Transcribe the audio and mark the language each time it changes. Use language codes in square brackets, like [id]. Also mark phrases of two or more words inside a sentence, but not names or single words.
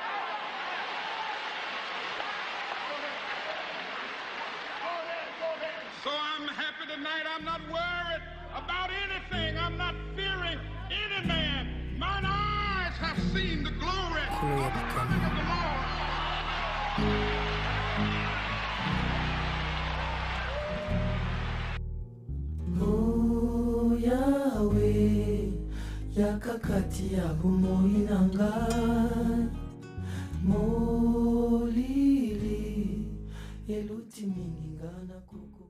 [en] So I'm happy tonight. I'm not worried about anything. I'm not fearing any man. Mine eyes have seen the glory of the Lord. [ln] Oh Yahweh, yakakati ya bomoi na ngai, molili eluti mingi nga na koko.